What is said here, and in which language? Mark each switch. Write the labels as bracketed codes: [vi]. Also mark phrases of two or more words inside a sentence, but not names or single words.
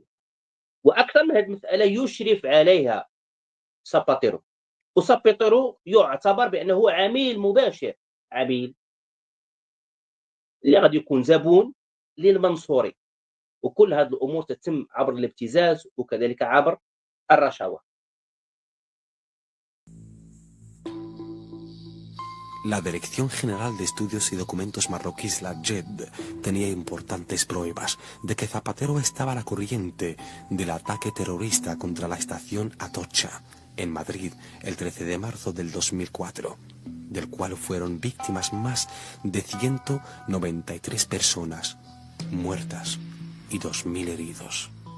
[ar] واكثر من هذه المساله يشرف عليها ساباتيرو، وسابيترو يعتبر بأنه عميل مباشر، عميل اللي غادي يكون زبون للمنصوري، وكل هذه الأمور تتم عبر الابتزاز وكذلك عبر الرشاوى. [es] La Dirección General de Estudios y Documentos Marroquíes, la JED, tenía importantes pruebas de que Zapatero estaba a la corriente del ataque terrorista contra la estación Atocha, en Madrid, el 13 de marzo del 2004, del cual fueron víctimas más de 193 personas muertas y 2000 heridos.